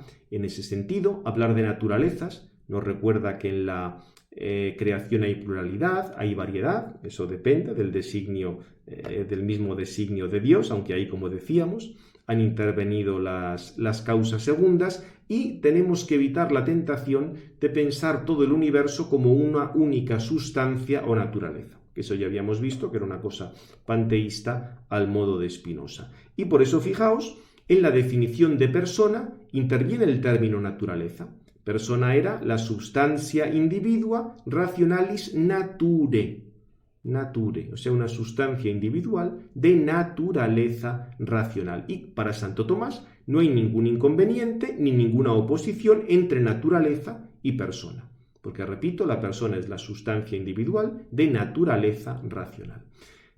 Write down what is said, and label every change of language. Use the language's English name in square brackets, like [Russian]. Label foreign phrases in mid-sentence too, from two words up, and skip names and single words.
[Spanish] En ese sentido, hablar de naturalezas nos recuerda que en la creación hay pluralidad, hay variedad, eso depende del mismo designio de Dios, aunque ahí, como decíamos, han intervenido las causas segundas y tenemos que evitar la tentación de pensar todo el universo como una única sustancia o naturaleza. Eso ya habíamos visto que era una cosa panteísta al modo de Spinoza. Y por eso, fijaos, en la definición de persona interviene el término naturaleza. Persona era la substancia [Latin] individua rationalis nature, [Spanish] o sea, una sustancia individual de naturaleza racional. Y para Santo Tomás no hay ningún inconveniente ni ninguna oposición entre naturaleza y persona. Porque, repito, la persona es la sustancia individual de naturaleza racional.